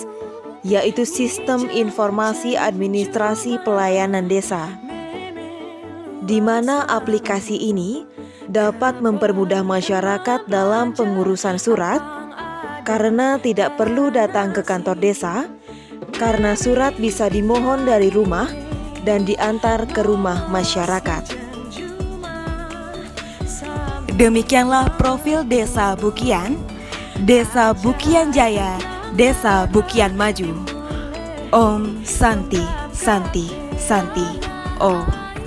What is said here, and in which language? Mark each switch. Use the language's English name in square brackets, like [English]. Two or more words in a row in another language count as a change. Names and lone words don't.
[Indonesian] yaitu Sistem Informasi Administrasi Pelayanan Desa, di mana aplikasi ini dapat mempermudah masyarakat dalam pengurusan surat karena tidak perlu datang ke kantor desa, karena surat bisa dimohon dari rumah dan diantar ke rumah masyarakat. Demikianlah profil Desa Bukian, Desa Bukian Jaya, Desa Bukian Maju. [Sanskrit] Om Santi, Santi, Santi, Om.